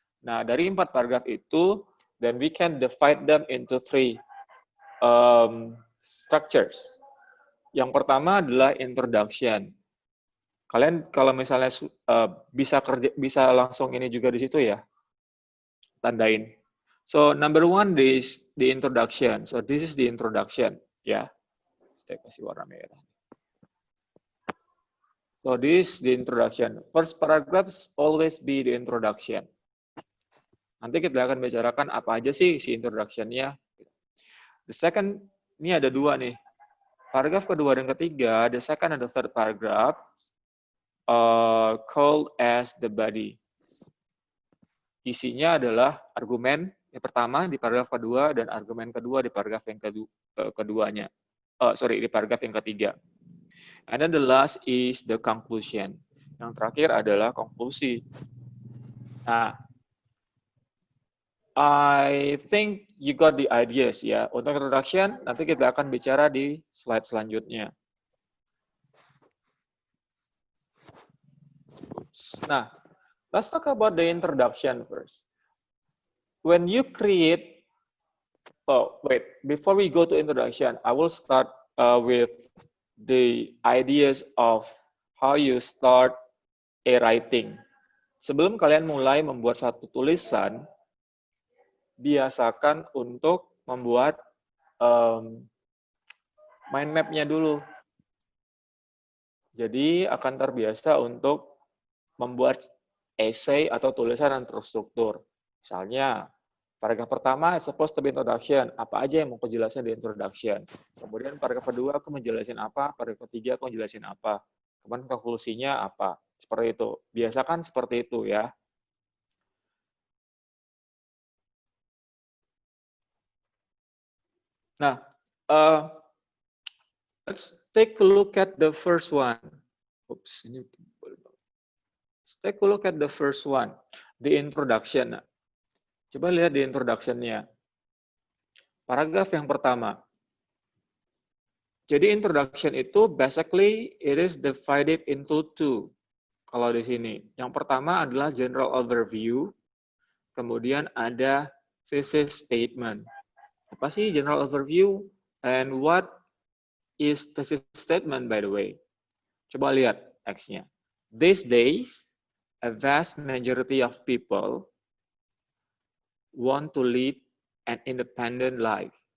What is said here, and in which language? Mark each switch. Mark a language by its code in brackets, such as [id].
[id] Nah, dari 4 paragraf itu, [en] then we can divide them into 3 structures. [id] Yang pertama adalah introduction. Kalian kalau misalnya bisa langsung ini juga di situ ya, tandain. [en] So number 1 is the introduction. So this is the introduction, ya. [id] Saya kasih warna merah. [en] So this is the introduction. First paragraphs always be the introduction. [id] Nanti kita akan bicarakan apa aja sih si introduction-nya. [en] The second, [id] ini ada 2 nih. Paragraf kedua dan ketiga, [en] the second and the third paragraph called as the body. [id] Isinya adalah argumen yang pertama di paragraf kedua dan argumen kedua di paragraf yang keduanya. Di paragraf yang ketiga. [en] And then the last is the conclusion. [id] Yang terakhir adalah konklusi. [en] Nah, I think you got the ideas ya. [id] Untuk introduction, nanti kita akan bicara di slide selanjutnya. [en] Nah, let's talk about the introduction first. When you create, before we go to introduction, I will start with the ideas of how you start a writing. [id] Sebelum kalian mulai membuat satu tulisan, biasakan untuk membuat mind map-nya dulu. Jadi akan terbiasa untuk membuat essay atau tulisan yang terstruktur. Misalnya, paragraf pertama [en] supposed to be introduction. [id] Apa aja yang mau aku jelasin di introduction. Kemudian paragraf kedua aku menjelasin apa, paragraf ketiga aku menjelasin apa. Kemudian konklusinya apa. Seperti itu. Biasakan seperti itu ya. [en] Nah, let's take a look at the first one. Oops, ini let's take a look at the first one, the introduction. [id] Coba lihat di introduction-nya. Paragraf yang pertama. Jadi introduction itu [en] basically it is divided into 2. [id] Kalau di sini, yang pertama adalah general overview, kemudian ada thesis statement. Apa sih general overview? [en] And what is thesis statement, by the way? Coba lihat teksnya. These days, a vast majority of people want to lead an independent life.